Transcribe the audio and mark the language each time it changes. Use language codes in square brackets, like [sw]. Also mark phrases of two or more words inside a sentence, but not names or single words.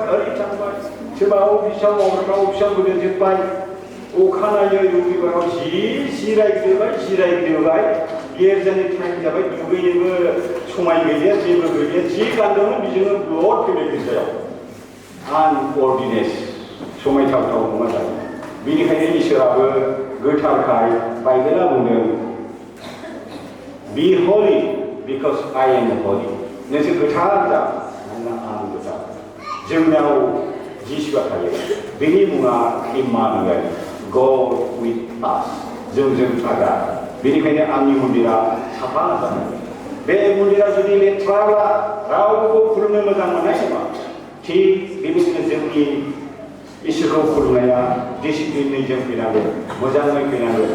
[brx] ओरै थांबाय सोरबा अफिसाव मावग्राफ्रा अफिसाव गोदोजोब्बाय अखानायै रबिबाराव जिरायग्रोबाय गेरजानि टाइम जाबाय दुगैनोबो समाय गैलिया जेबो गैलिया जि गानदोंमोन बेजोंनो ब्लड फैबाय गोसोआव आनअर्डिनेस समायथाव नङा दा बेनिखायनो इसोराबो गोथारखाय बाइबेला बुंदों [en] Be holy because I am holy. [brx] नोंसोर गोथार जा मानोना आं गोथार. जोंनाव जिसुआ थायो. बेनि मुङा इम्मानुएल, [en] God with us. [brx] जोंजों थाग्रा. बेनिखायनो आंनि मन्दिरा साफा जानांगोन. बे मन्दिरा जुदि लेथ्राब्ला रावबो खुलुमनो मोजां मोननाय नङा. थिग बेबायदिनो जोंनि इसोरखौ खुलुमनाया डिसिप्लिनै जों फैनांगोन, मोजाङै फैनांगोन.